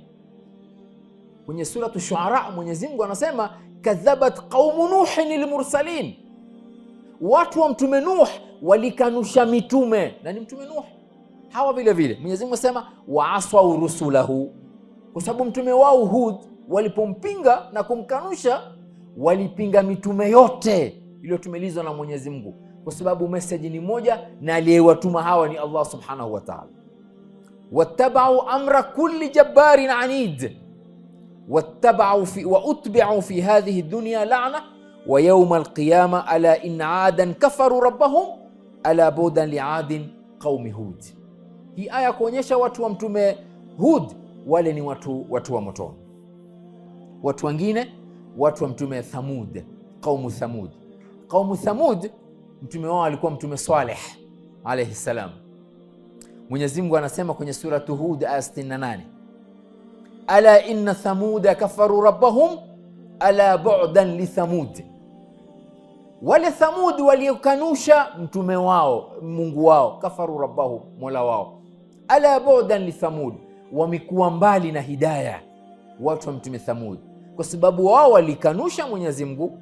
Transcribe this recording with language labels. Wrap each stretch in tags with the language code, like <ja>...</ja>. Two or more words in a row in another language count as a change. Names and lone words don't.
<sw>Kwenye suratu Shuara Mwenyezi Mungu anasema</sw> <ar>كذبت قوم نوح للمرسلين,</ar> <sw>watu wa mtume Nuh walikanusha mitume, na ni mtume Nuh. Hawa vile vile Mwenyezi Mungu asema</sw> <ar>وعصوا رسله,</ar> <sw>kwa sababu mtume wao Hud walipompinga na kumkanusha walipinga mitume yote iliyotumilizwa na Mwenyezi Mungu, kwa sababu message ni moja, na aliyewatuma hawa ni Allah</sw> <ar>سبحانه وتعالى. واتبعوا أمر كل جبار عنيد وأتبعوا في هذه الدنيا لعنة ويوم القيامة ألا إن عادا كفروا ربهم ألا بعدا لعاد قوم هود.</ar> <sw>Hii aya kuonyesha watu wa mtume Hud wale ni watu wa moto. Watu wengine watu wa mtume Thamud,</sw> <ar>قوم ثمود. قوم ثمود</ar> <sw>mtume wao alikuwa mtume Saleh</sw> <ar>عليه السلام.</ar> <sw>Mwenyezi Mungu anasema kwenye suratu Hud aya 68,</sw> <ar>ألا إن ثمود كفروا ربهم ألا بعدا لثمود.</ar> <sw>Wale Thamud waliokanusha mtume wao, Mungu wao,</sw> <ar>كفروا ربهم,</ar> <sw>mola wao,</sw> <ar>ألا بعدا لثمود,</ar> <sw>wamekuwa mbali na hidayah watu wa mtume Thamud, kwa sababu wao walikanusha Mwenyezi Mungu.</sw>